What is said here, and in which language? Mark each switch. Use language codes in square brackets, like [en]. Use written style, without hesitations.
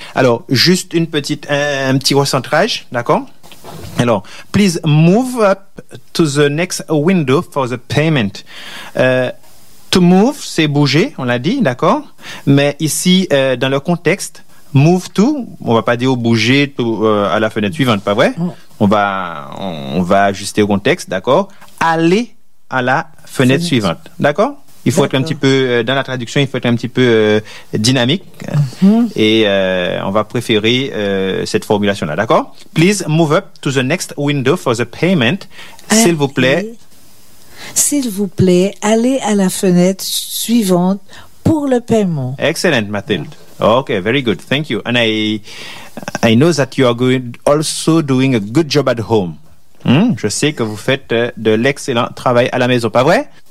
[fr] Alors, juste une petite, un petit recentrage, d'accord? [en] Alors, please move up to the next window for the payment. [fr] To move, c'est bouger, on l'a dit, d'accord? Mais ici, dans le contexte, move to, on va pas dire bouger tout, à la fenêtre suivante, pas vrai? On va ajuster au contexte, d'accord? Aller à la fenêtre suivante, d'accord? Il faut être un petit peu, dans la traduction, il faut être un petit peu dynamique. Mm-hmm. Et on va préférer cette formulation-là, d'accord? [en] Please move up to the next window for the payment, [fr] s'il vous plaît. S'il vous plaît, allez à la fenêtre suivante pour le paiement. [en] Excellent, Mathilde. Yeah. Okay, very good. Thank you. And I know that you are also doing a good job at home. [fr] Je sais que vous faites de l'excellent travail à la maison, pas vrai?